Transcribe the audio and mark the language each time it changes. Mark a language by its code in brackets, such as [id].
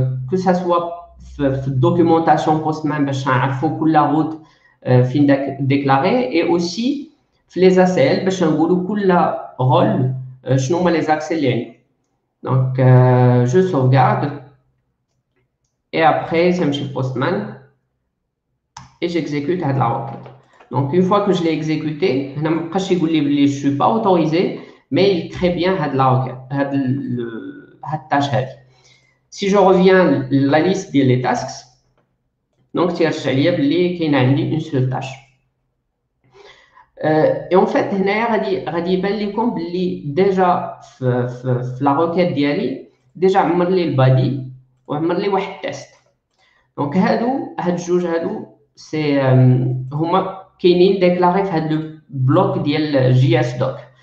[ar] que ça soit في الدوكيومونطاسيون بوستمان باش نعرفوا كل روت فين ديكلاري [fr] et aussi [ar] في les ACL باش نقولوا كل رول شنو هما les accès اللي عندي. [fr] Donc je sauvegarde et après ça [ar] نمشي [fr] postman et j'exécute هاد la requête. Donc une fois que je l'ai exécuté, [ar] هنا ما بقاش يقول لي بلي [fr] je suis pas autorisé mais il crée bien هاد la requête [ar] هاد التاش هادي. [fr] Si je reviens la liste des tasks, donc [ar] تيرجع ليا بلي كاين عندي [fr] une seule tâche. Et en fait [ar] هنايا غادي يبان لكم بلي ديجا في la requête ديالي ديجا عمر لي البادي وعمر لي واحد تيست. دونك هاد الجوج هادو سي هما كاينين ديكلاري في هاد لو بلوك ديال جي اس دوك.